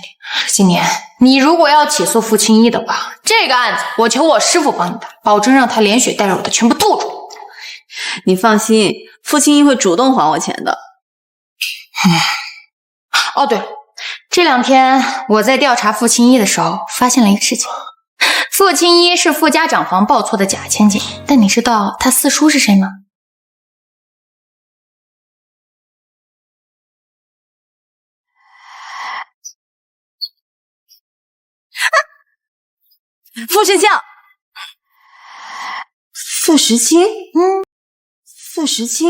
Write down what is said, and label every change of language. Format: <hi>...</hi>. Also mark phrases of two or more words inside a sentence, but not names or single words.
<zh>今年你如果要起訴傅青衣的話，這個案子我求我師傅幫你打，保證讓他連血帶肉的全部吐出。你放心，傅青衣會主動還我錢的。哦，對了，這2天我在調查傅青衣的時候，發現了一個事情。傅青衣是傅家長房報錯的假千金，但你知道他四叔是誰嗎？傅石清，傅石清，傅石清，</zh>